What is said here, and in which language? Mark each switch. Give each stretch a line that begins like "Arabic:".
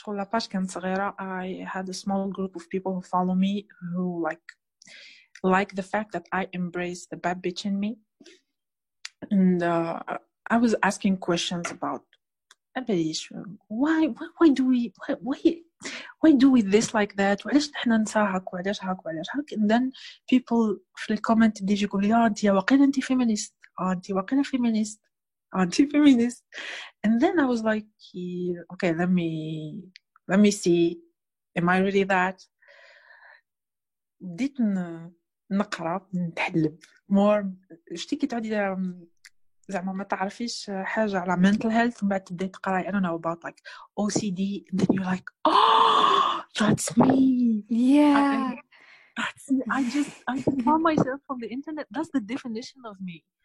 English: I had a small group of people who follow me who like the fact that I embrace the bad bitch in me. And I was asking questions about why do we this like that?
Arabic: وعلاش نحن نساهك وعلاش هاك
English: and then people
Arabic: في الكومنت يجي يقول لي انت واقيلا انت feminist, انت واقيلا feminist, انت feminist.
English: And then I was like, okay, let me see, am I really that?
Arabic: بديت نقرا نتحلب more. شتي كي تعودي زعما ما تعرفيش حاجه على mental health ومن بعد تبداي تقراي
English: I don't know about like OCD and then you're like, oh, that's me. Yeah. I found myself on the internet. That's the definition of me.